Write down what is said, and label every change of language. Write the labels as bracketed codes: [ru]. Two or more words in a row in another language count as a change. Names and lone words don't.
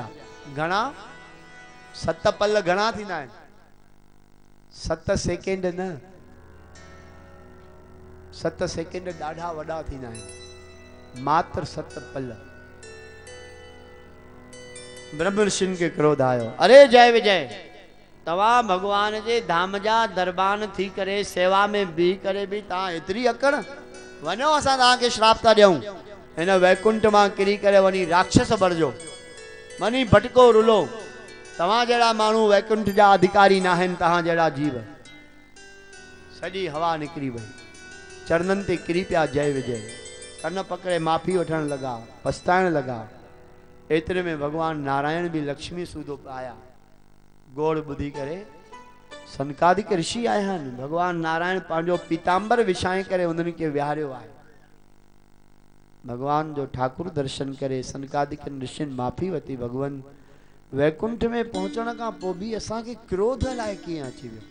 [sd] घणा? 7 पल घणा थींदा आहिनि? 7 सेकेंड न, 7 सेकेंड ॾाढा वॾा थींदा आहिनि। मात्र 7 पल। ब्रह्म ऋषिन के क्रोध आयो। अरे जय विजय, तव्हां भगवान जे धाम जा दरबान थी करे सेवा में बीह करे भी तव्हां एतिरी अकड़? वञो, असां तव्हांखे श्राप था ॾियूं। हिन वैकुंठ मां किरी करे वञी राक्षस बणिजो, वञी भटको रुलो। तव्हां जहिड़ा माण्हू वैकुंठ जा अधिकारी न आहिनि, तव्हां जहिड़ा जीव। सॼी हवा निकिरी वई, चरणनि ते किरी पिया जय विजय। कन पकड़े माफ़ी वठण लॻा, पछताइण लॻा। एतिरे में भगवान नारायण भी लक्ष्मी सूदो आया। गोड़ ॿुधी करे सनकादिक ऋषि आया आहिनि। भगवान नारायण पंहिंजो पीताम्बर विछाए करे उन्हनि खे विहारियो आहे। भगवान जो ठाकुर दर्शन करे सनकादिक ऋषिनि माफ़ी वरिती। भगवान वैकुंठ में पहुचण खां पोइ बि असांखे क्रोध अलाए कीअं अची वियो।